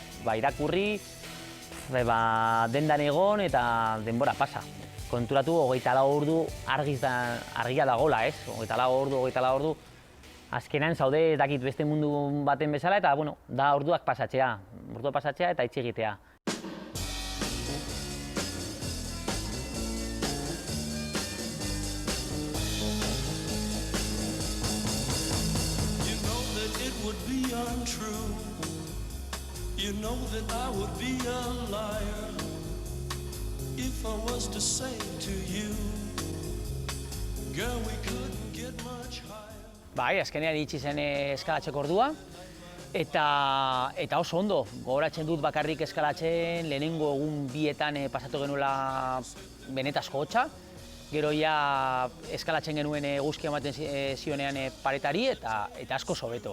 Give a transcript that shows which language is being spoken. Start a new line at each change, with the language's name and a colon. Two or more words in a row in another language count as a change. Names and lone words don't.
Basque: Irakurri, dendan egon eta denbora pasa. Konturatu 24 ordu argia dagoela, ez? 24 ordu, azkenean zaude dakit beste mundu baten bezala eta da orduak pasatzea eta hitz egitea.
English: You know that I would be a liar if I was to say to you, girl, we couldn't get much higher.
Basque: Azkenean iritsi zen eskalatzeko ordua, eta oso ondo, gogoratzen dut bakarrik eskalatzen, lehenengo egun 2etan pasatu genuela benetazko hotza, gero ja eskalatzen genuen eguzkia ematen zionean paretari eta asko hobeto.